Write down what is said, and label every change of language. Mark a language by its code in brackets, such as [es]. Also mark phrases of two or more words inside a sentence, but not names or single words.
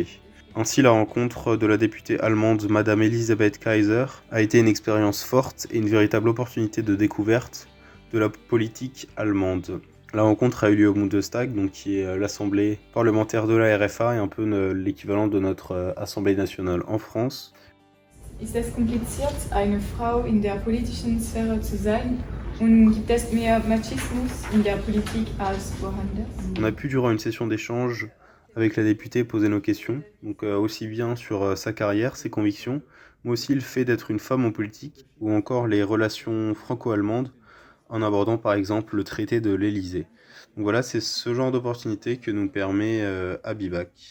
[fr] Ainsi, la rencontre de la députée allemande Madame Elisabeth Kaiser a été une expérience forte et une véritable opportunité de découverte de la politique allemande. La rencontre a eu lieu au Bundestag, donc qui est l'assemblée parlementaire de la RFA et un peu l'équivalent de notre Assemblée nationale en France. [de] Ist es kompliziert, eine Frau in der politischen Sphäre zu sein? Und gibt es mehr Machismus in der Politik als woanders? [fr] On a pu, durant une session d'échange avec la députée, poser nos questions, donc aussi bien sur sa carrière, ses convictions, mais aussi le fait d'être une femme en politique, ou encore les relations franco-allemandes, en abordant par exemple le traité de l'Élysée. Donc voilà, c'est ce genre d'opportunité que nous permet à BIBAC.